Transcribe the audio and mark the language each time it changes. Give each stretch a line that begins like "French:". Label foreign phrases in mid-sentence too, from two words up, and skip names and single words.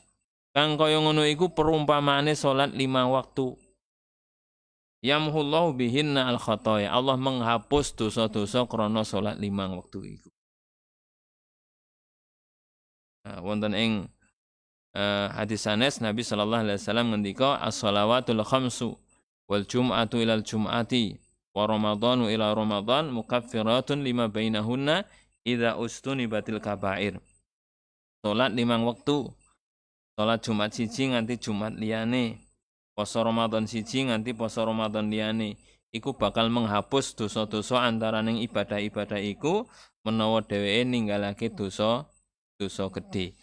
Javanese: Kang kaya ngono iku perumpamaane salat 5 waktu.
Arabic: يمحو الله بهن الخطايا.
Javanese: Allah
Indonesian: menghapus dosa-dosa
Javanese: krana salat 5 waktu iku. Nah, wonten ing hadis sanes Nabi sallallahu alaihi wasallam ngendika
Arabic: الصلوات الخمس والجمعة إلى الجمعة ورمضان إلى رمضان مكفرات لما بينهن إذا اجتنبت الكبائر.
Javanese: Salat 5 waktu. Salat Jumat siji nganti Jumat liyane. Poso Ramadan siji nganti poso Ramadan liyane. Iku bakal
Indonesian: menghapus dosa-dosa
Javanese: antaraning ibadah-ibadah iku menawa dheweke ninggalake dosa gedhe.